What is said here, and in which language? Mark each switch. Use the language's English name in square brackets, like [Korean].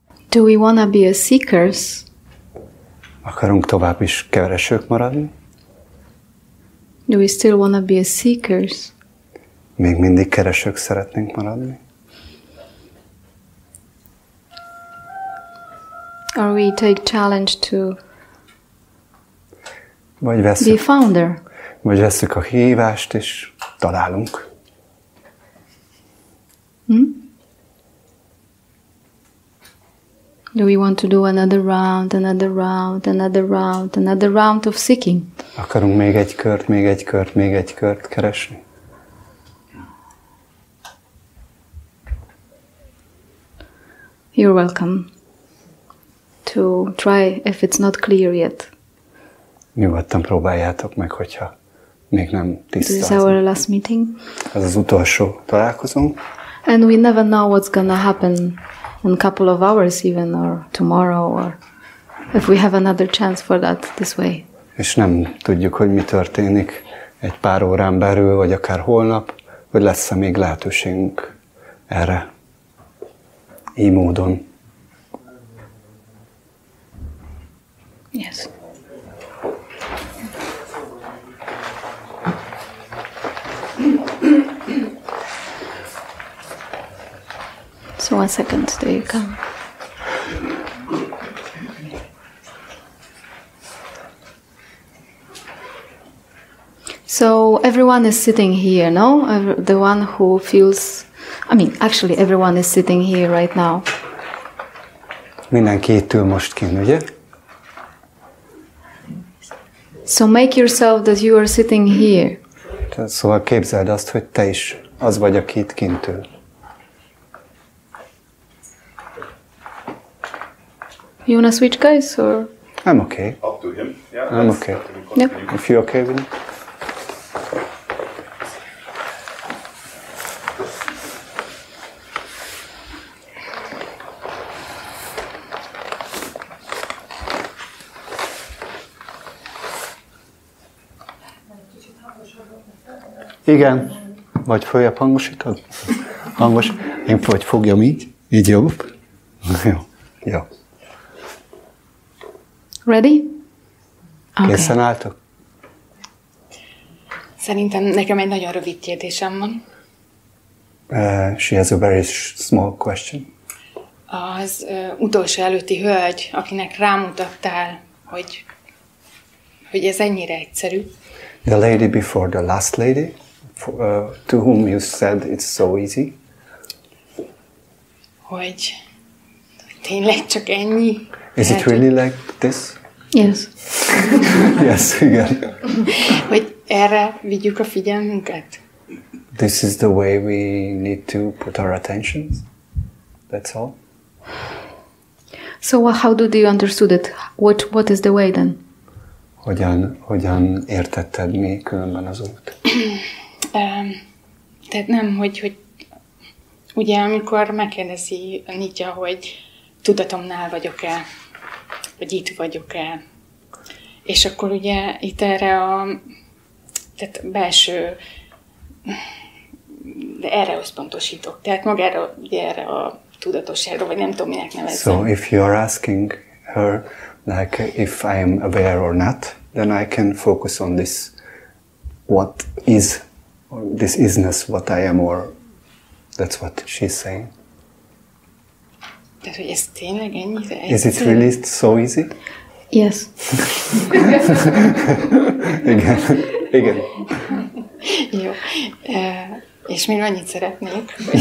[English] Do we want to be a seekers? [Hungarian] Akarunk tovább is keresők maradni? [English] Do we still want to be a seekers? [Hungarian] Még mindig keresők szeretnénk maradni? [English] Or we take challenge to [Hungarian] Vagy [English] be a founder? [Hungarian] Vagy vesszük a hívást és találunk. [English] Do we want to do another round, another round, another round, another round of seeking? [Hungarian] Akarunk még egy kört, még egy kört, még egy kört keresni? [English] You're welcome to try if it's not clear yet. [Hungarian] Nyugodtan próbáljátok meg, hogyha még nem tiszta. [English] This is our last meeting. [Hungarian] Ez az utolsó találkozónk. [English] And we never know what's gonna happen in a couple of hours even, or tomorrow, or if we have another chance for that this way. [Hungarian] És nem tudjuk, hogy mi történik egy pár órán belül, vagy akár holnap, hogy lesz-e még lehetőségünk erre így módon. [English] Yes. So 1 second, there you come. So everyone is sitting here, no? The one who feels, actually everyone is sitting here right now. [Hungarian] Mindenki itt ül most kint, ugye? [English] So make yourself that you are sitting here. [Hungarian] Szóval képzeld azt, hogy te is az vagy, aki itt kint ül. [English] You wanna switch, guys, or? I'm okay. Up to him. Yeah, I'm okay. Yep. If you're okay with it. [Hungarian] Igen. Vagy följebb hangosítod? Hangos. Én vagy fogjam így? Így jobb? Jó. Jó. [English] Ready? Okay. [Hungarian] Készen álltok? Szerintem nekem egy nagyon rövid kérdésem van. [English] She has a very small question. [Hungarian] Az utolsó előtti hölgy, akinek rámutattál, hogy ez ennyire egyszerű. [English] The lady before the last lady, to whom you said it's so easy. [Hungarian] Hogy tényleg csak ennyi? [English] Is it really like this? Yes. Yes, [Hungarian] igen. Hogy erre vigyük a figyelmünket? [English] This is the way we need to put our attentions. That's all. So how do you understood it? What is the way then? [Hungarian] Hogyan értetted mi különben az út? Tehát nem, hogy ugye amikor megkérdezi a Nitya, hogy tudatomnál vagyok-e, vagy itt vagyok-e, és akkor ugye itt erre tehát belső, de erre összpontosítok. Tehát magára, ugye erre a tudatosságra, vagy nem tudom, minek nevezzem. [English] So if you are asking her, like, if I am aware or not, then I can focus on this, what is, or this isness, what I am, or that's what she's saying. [Hungarian] Tehát, hogy ez tényleg ennyire egyszerű? [English] Is it really so easy? Yes. [Hungarian] Igen. Jó. És még annyit szeretnék,